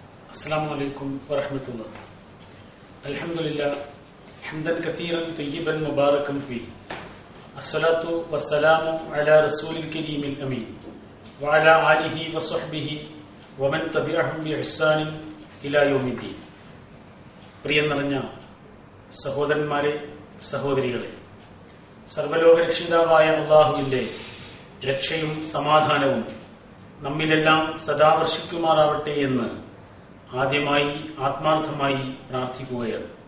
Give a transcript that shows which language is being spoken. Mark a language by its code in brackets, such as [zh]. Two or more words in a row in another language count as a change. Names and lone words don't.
[ar] السلام عليكم ورحمة الله. الحمد لله حمدا كثيرا طيبا مباركا فيه. الصلاة والسلام على رسول الكريم الأمين وعلى آله وصحبه ومن تبعهم بإحسان إلى يوم الدين. [ml] പ്രിയം നിറഞ്ഞ സഹോദരന്മാരെ, സഹോദരികളെ, സർവ്വലോക രക്ഷിതാവായ അല്ലാഹുവിന്റെ രക്ഷയും സമാധാനവും നമ്മിലെല്ലാം സദാ വർഷിക്കുമാറാവട്ടെ എന്ന് ആദ്യമായി ആത്മാർത്ഥമായി പ്രാർത്ഥിക്കുകയാണ്.